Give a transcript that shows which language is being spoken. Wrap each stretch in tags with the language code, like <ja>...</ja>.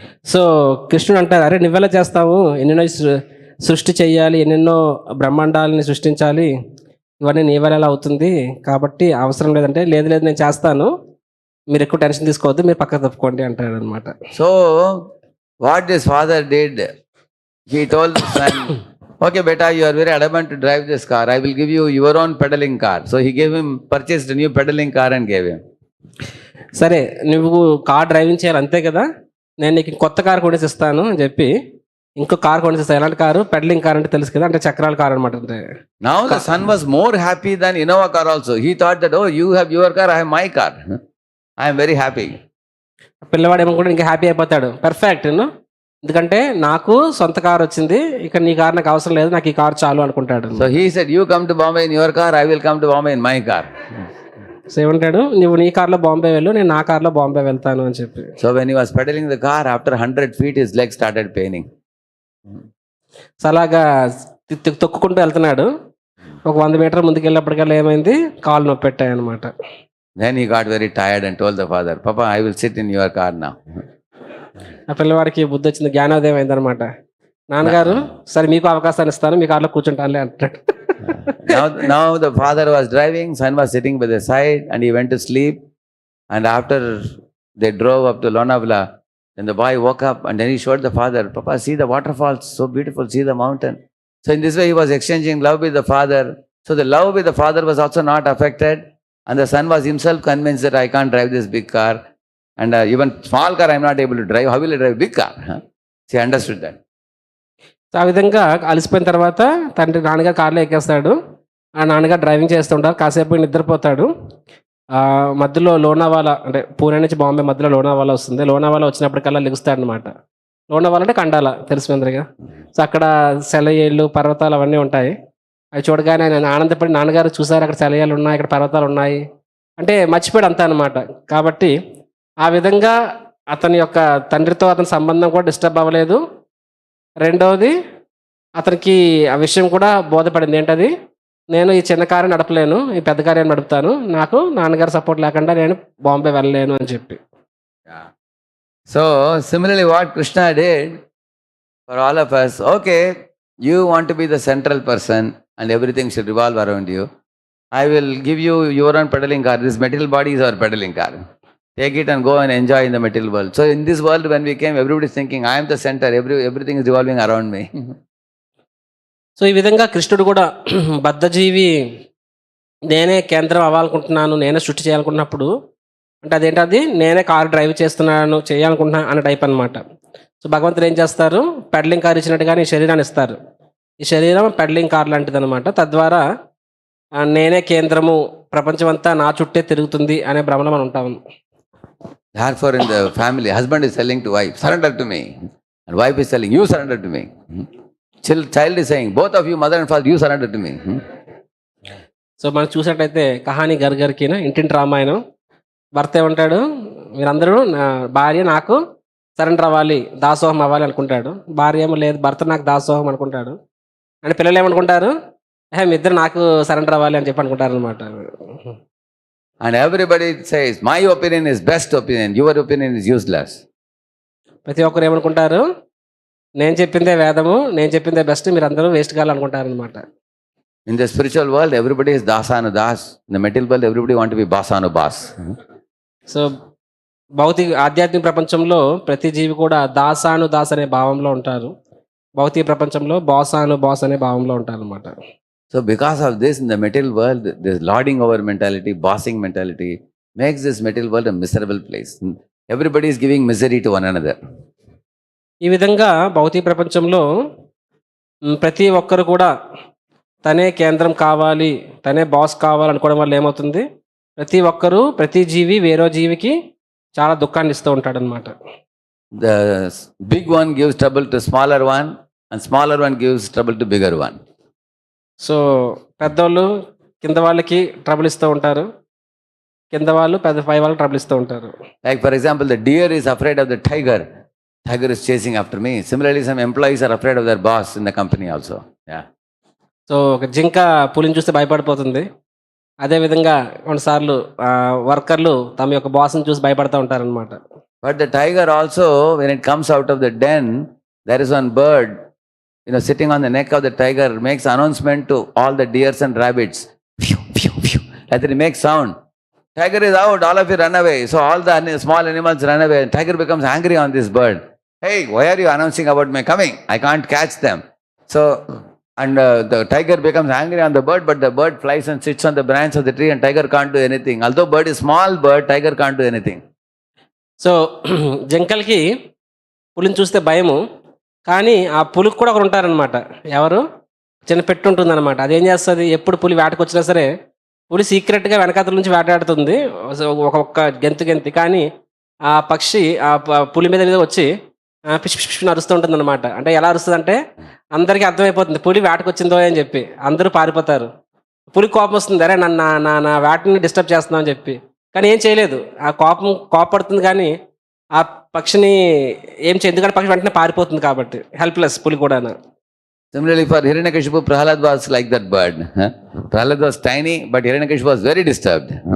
<te>So కృష్ణుడు అంటారు, అరే నువ్వెలా చేస్తావు, ఎన్నెన్నో సృష్టి చెయ్యాలి, ఎన్నెన్నో బ్రహ్మాండాలని సృష్టించాలి, ఇవన్నీ నీ వల్ల ఎలా అవుతుంది, కాబట్టి అవసరం లేదంటే, లేదు లేదు నేను చేస్తాను, మీరు ఎక్కువ టెన్షన్ తీసుకోవద్దు, మీరు పక్కకు తప్పుకోండి అంటాడు అనమాట.</te> <en>So what this father did, he told the son, okay beta, you are very adamant to drive this car, I will give you your own pedaling car. So he gave him, purchased a new pedaling car and gave him.</en> <te>సరే నువ్వు car driving చేయాలి అంతే కదా, నేను నీకు కొత్త car కొనేసి ఇస్తాను అని చెప్పి ఇంకో కారు కొనేసి ఇస్తాను. ఎలాంటి కారు? పెడలింగ్ కార్ అంటే తెలుసు కదా, అంటే చక్రాల కారు అనమాట. అంటే</te> <en>Now the son was more happy than Innova car also. He thought that, oh, you have your car, I have my car. I am very happy.</en> <te>పిల్లవాడు ఏమో కూడా ఇంకా హ్యాపీ అయిపోతాడు, పర్ఫెక్ట్, ఎందుకంటే నాకు సొంత కారు వచ్చింది, ఇక నీ కారు నాకు అవసరం లేదు, నాకు ఈ కారు చాలు అనుకుంటాడు.</te> <en>So he said, you come to Bombay in your car, I will come to Bombay in my car.</en> <te>So ఏమంటాడు, నువ్వు నీ కార్లో బాంబే వెళ్ళు, నేను నా కార్లో బాంబే వెళ్తాను అని చెప్పి.</te> <en>So when he was pedaling the car, after 100 feet his legs started paining.</en> <te>So అలాగా తొక్కుకుంటూ వెళ్తున్నాడు, ఒక 100 మీటర్ల ముందుకు వెళ్ళినప్పటికల్లా ఏమైంది, కాళ్ళు నొప్పి పెట్టాయి అనమాట.</te> <en>Then he got very tired and told the father, Papa, I will sit in your car now.</en> <te>ఆ పిల్లవాడికి బుద్ధి వచ్చింది, జ్ఞానోదయం అయిందనమాట. నాన్నగారు సరే మీకు అవకాశాన్ని ఇస్తాను, మీ కార్లో కూర్చుంటానులే అంటాడు.</te> <en>Now the father was driving, son was sitting by the side and he went to sleep. And after they drove up to Lonavala, then the boy woke up and then he showed the father, Papa, see the waterfalls, so beautiful, see the mountain. So in this way he was exchanging love with the father. So the love with the father was also not affected. And the son was himself convinced that I can't drive this big car. And even small car I am not able to drive. How will I drive big car? He understood that.</en> <te>ఆ విధంగా అలసిపోయిన తర్వాత నాన్నగారు కార్లో ఎక్కేస్తాడు, ఆ నాన్నగారు driving చేస్తుంటారు, కాసేపు నిద్రపోతాడు. మధ్యలో లోనావాలా, అంటే పూణే నుంచి బాంబే మధ్యలో లోనావాలా వస్తుంది, లోనావాలా వచ్చినప్పటికల్లా లెగుస్తాడు అనమాట. లోనావాలా అంటే కండాల, తెలుసు అందరిగా. సో అక్కడ సెలయేళ్ళు, పర్వతాలు అవన్నీ ఉంటాయి. అవి చూడగానే ఆయన ఆనందపడి, నాన్నగారు చూసారు అక్కడ సెలయాలు ఉన్నాయి, ఇక్కడ పర్వతాలు ఉన్నాయి అంటే మర్చిపోయాడు అంతా అనమాట. కాబట్టి ఆ విధంగా అతని యొక్క తండ్రితో అతని సంబంధం కూడా డిస్టర్బ్ అవ్వలేదు. రెండవది అతనికి ఆ విషయం కూడా బోధపడింది, ఏంటది, నేను ఈ చిన్న కారు నడపలేను, ఈ పెద్ద కారు నడుపుతాను, నాకు నాన్నగారు సపోర్ట్ లేకుండా నేను బాంబే వెళ్ళలేను అని చెప్పి.</te> <en>So similarly what Krishna did for all of us, okay, you want to be the central person and everything should revolve around you. I will give you your own pedaling car. This material body is our pedaling car. Take it and go and enjoy in the material world. So in this world when we came, everybody is thinking, I am the center, everything is revolving around me.</en> <te>So ఈ విధంగా కృష్ణుడు కూడా బద్ధజీవి, నేనే కేంద్రం అవ్వాలనుకుంటున్నాను, నేనే సృష్టి చేయాలనుకున్నప్పుడు, అంటే అదేంటది, నేనే కారు డ్రైవ్ చేస్తున్నాను, చేయాలనుకుంటున్నాను అన్న టైప్ అనమాట. సో భగవంతుడు ఏం చేస్తారు, పెడలింగ్ కార్ ఇచ్చినట్టుగానే ఈ శరీరాన్ని ఇస్తారు. ఈ శరీరం పెడలింగ్ కార్ లాంటిది అనమాట. తద్వారా నేనే కేంద్రము, ప్రపంచమంతా నా చుట్టే తిరుగుతుంది అనే భ్రమలో మనం ఉంటాము.</te> <en>Therefore in the family, husband is telling to wife, surrender to me. And wife is telling, you surrender to me. Child is saying, both of you, mother and father, you surrender to me.</en> <te>So మనం చూసినట్టయితే కహాని గర్గర్కిన ఇంటింటి రామాయణం, భర్త ఏమంటాడు, మీరందరూ నా భార్య నాకు surrender అవ్వాలి, దాసోహం అవ్వాలి అనుకుంటాడు. భార్య ఏమో లేదు, భర్త నాకు దాసోహం అనుకుంటాడు. అంటే పిల్లలు ఏమనుకుంటారు, మీ ఇద్దరు నాకు సరెండర్ అవ్వాలి అని చెప్పి అనుకుంటారు అనమాట.</te> <en>And everybody says, my opinion is best opinion, your opinion is useless.</en> <te>ప్రతి ఒక్కరు ఏమనుకుంటారు, నేను చెప్పిందే వేదము, నేను చెప్పిందే బెస్ట్, మీరు అందరూ వేస్ట్ కావాలనుకుంటారు అనమాట.</te> <en>In the spiritual world, everybody is dasanu das. In the material world, everybody want to be basanu bas.</en> <te>So ఆధ్యాత్మిక ప్రపంచంలో ప్రతి జీవి కూడా దాసాను దాస్ అనే భావంలో ఉంటారు, భౌతిక ప్రపంచంలో బాసాను బాస్ అనే భావంలో ఉంటారు అనమాట.</te> <en>So because of this, in the material world, this lording over mentality, bossing mentality makes this material world a miserable place. Everybody is giving misery to one another.</en> <te>ఈ విధంగా భౌతిక ప్రపంచంలో ప్రతి ఒక్కరు కూడా తనే కేంద్రం కావాలి, తనే బాస్ కావాలనుకోవడం వల్ల ఏమవుతుంది, ప్రతి ఒక్కరు, ప్రతి జీవి వేరే జీవికి చాలా దుఃఖాన్ని ఇస్తూ ఉంటాడు అనమాట.</te> <en>The big one gives trouble to smaller one and smaller one gives trouble to bigger one.</en> <te>So పెద్దోళ్ళు కింద వాళ్ళకి ట్రబుల్ ఇస్తూ ఉంటారు, కింద వాళ్ళు పై వాళ్ళు ట్రబుల్ ఇస్తూ ఉంటారు.</te> <en>Like for example, the deer is afraid of the tiger. Tiger is chasing after me. Similarly, some employees are afraid of their boss in the company also. Yeah.</en> <te>So ఒక జింక పులిని చూస్తే భయపడిపోతుంది. అదేవిధంగా కొన్నిసార్లు వర్కర్లు తమ యొక్క బాస్ని చూసి భయపడుతూ ఉంటారనమాట.</te> <en>But the tiger also, when it comes out of the den, there is one bird, sitting on the neck of the tiger, makes announcement to all the deers and rabbits. Phew, phew, phew. As it makes sound. Tiger is out, all of you run away. So all the small animals run away. Tiger becomes angry on this bird. Hey, why are you announcing about my coming? I can't catch them. So, and the tiger becomes angry on the bird, but the bird flies and sits on the branch of the tree and tiger can't do anything. Although bird is small bird, tiger can't do anything.</en> <te>So జింకలకి పులిని చూస్తే భయము, కానీ ఆ పులికి కూడా ఒకరు ఉంటారనమాట. ఎవరు? చిన్న పెట్టు ఉంటుందన్నమాట. అదేం చేస్తుంది, ఎప్పుడు పులి వేటకు వచ్చినా సరే పులి సీక్రెట్గా వెనకాతల నుంచి వేటాడుతుంది ఒక్క గెంతి, కానీ ఆ పక్షి ఆ పులి మీద వచ్చి పిచ్చి పిచ్చి పిచ్చి అరుస్తూ ఉంటుంది అనమాట. అంటే ఎలా అరుస్తుంది అంటే అందరికీ అర్థమైపోతుంది పులి వేటకు వచ్చిందో అని చెప్పి. అందరూ పారిపోతారు. పులి కోపం వస్తుంది, అరే నా వేటని డిస్టర్బ్ చేస్తున్నావు అని చెప్పి. కానీ ఏం చేయలేదు, ఆ కోపడుతుంది, కానీ ఆ పక్షిని ఏం చేయదు, ఎందుకంటే పక్షి వెంటనే పారిపోతుంది కాబట్టి. హెల్ప్లెస్ పులి కూడా.</te> <en>Similarly, for Hiranyakashipu, Prahalad was like that bird. Prahalad was tiny, but Hiranyakashipu was very disturbed.</en>